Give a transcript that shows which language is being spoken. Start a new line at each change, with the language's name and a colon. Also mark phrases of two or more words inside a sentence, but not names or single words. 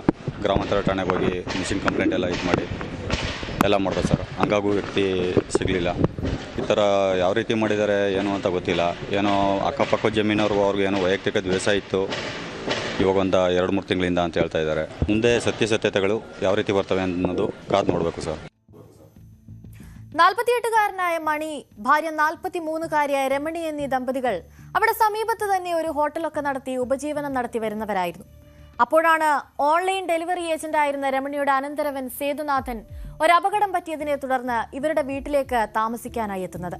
Kannada: ಗ್ರಾಮಾಂತರ ಠಾಣೆಗೆ ಹೋಗಿ
English: missing complaint
Kannada: ಎಲ್ಲ ಇದು ಮಾಡಿ ಎಲ್ಲ ಮಾಡಿದ್ರು ಸರ್. ಹಂಗಾಗೂ ವ್ಯಕ್ತಿ ಸಿಗಲಿಲ್ಲ. ಈ ಥರ ಯಾವ ರೀತಿ ಮಾಡಿದ್ದಾರೆ ಏನು ಅಂತ ಗೊತ್ತಿಲ್ಲ. ಏನೋ ಅಕ್ಕಪಕ್ಕ ಜಮೀನವ್ರಿಗೂ ಅವ್ರಿಗೂ ಏನೋ ವೈಯಕ್ತಿಕ ದ್ವೇಷ ಇತ್ತು. ಇವಾಗ ಒಂದು 2-3 ತಿಂಗಳಿಂದ ಅಂತ ಹೇಳ್ತಾ ಇದ್ದಾರೆ. ಮುಂದೆ ಸತ್ಯಾಸತ್ಯತೆಗಳು ಯಾವ ರೀತಿ ಬರ್ತವೆ ಅನ್ನೋದು ಕಾದು ನೋಡಬೇಕು ಸರ್.
Malayalam: 48-കാരനായ മണി, ഭാര്യ 43-കാരിയായ രമണി എന്നീ ദമ്പതികൾ അവിടെ സമീപത്ത് തന്നെ ഒരു ഹോട്ടലൊക്കെ നടത്തി ഉപജീവനം നടത്തി വരുന്നവരായിരുന്നു. അപ്പോഴാണ്
English: online delivery
Malayalam: ഏജന്റായിരുന്ന രമണിയുടെ അനന്തരവൻ സേതുനാഥൻ ഒരു അപകടം പറ്റിയതിനെ തുടർന്ന് ഇവരുടെ വീട്ടിലേക്ക് താമസിക്കാനായി എത്തുന്നത്.